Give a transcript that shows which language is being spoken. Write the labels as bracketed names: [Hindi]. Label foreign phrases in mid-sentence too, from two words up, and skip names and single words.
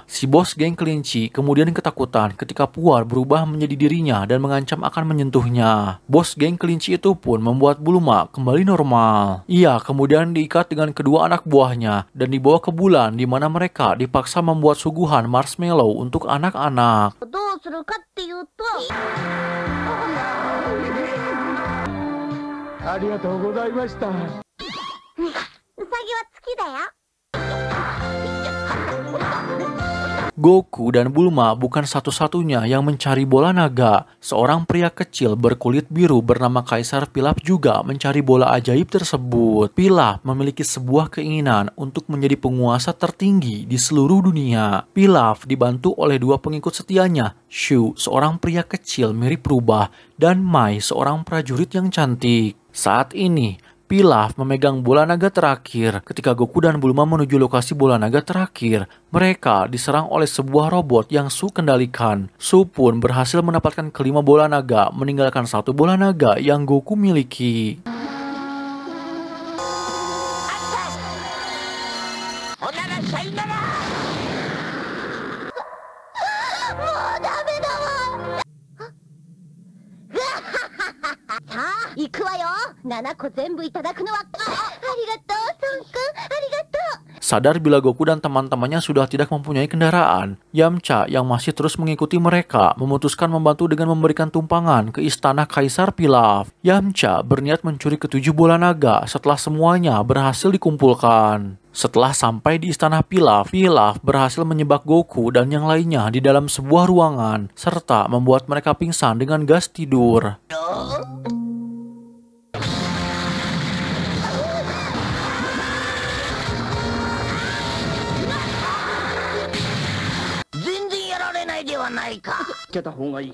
[Indonesian] Si bos geng kelinci kemudian ketakutan ketika Puar berubah menjadi dirinya dan mengancam akan menyentuhnya. Bos geng kelinci itu pun membuat Bulma kembali normal. Ia kemudian diikat dengan kedua anak buahnya dan dibawa ke bulan di mana mereka dipaksa membuat suguhan marshmallow untuk anak-anak. [Japanese] どうするかっていうと、ありがとうございました。ウサギは月だよ。 [Indonesian] Goku dan Bulma bukan satu-satunya yang mencari bola naga. Seorang pria kecil berkulit biru bernama Kaisar Pilaf juga mencari bola ajaib tersebut. Pilaf memiliki sebuah keinginan untuk menjadi penguasa tertinggi di seluruh dunia. Pilaf dibantu oleh dua pengikut setianya, Shu, seorang pria kecil mirip rubah, dan Mai, seorang prajurit yang cantik. Saat ini, Pilaf memegang bola naga terakhir. Ketika Goku dan Bulma menuju lokasi bola naga terakhir, mereka diserang oleh sebuah robot yang Su kendalikan. Su pun berhasil mendapatkan kelima bola naga, meninggalkan satu bola naga yang Goku miliki. [Japanese] おならさいなら。もうダメだわ。さあ、行くわよ。7個全部いただくのは。ありがとう、孫くん。ありがとう。 [Indonesian] Sadar bila Goku dan teman-temannya sudah tidak mempunyai kendaraan, Yamcha yang masih terus mengikuti mereka memutuskan membantu dengan memberikan tumpangan ke istana Kaisar Pilaf. Yamcha berniat mencuri ketujuh bola naga setelah semuanya berhasil dikumpulkan. Setelah sampai di istana Pilaf, Pilaf berhasil menyebak Goku dan yang lainnya di dalam sebuah ruangan, serta membuat mereka pingsan dengan gas tidur. [Japanese] 全然やられないではないか。つけた方がいい。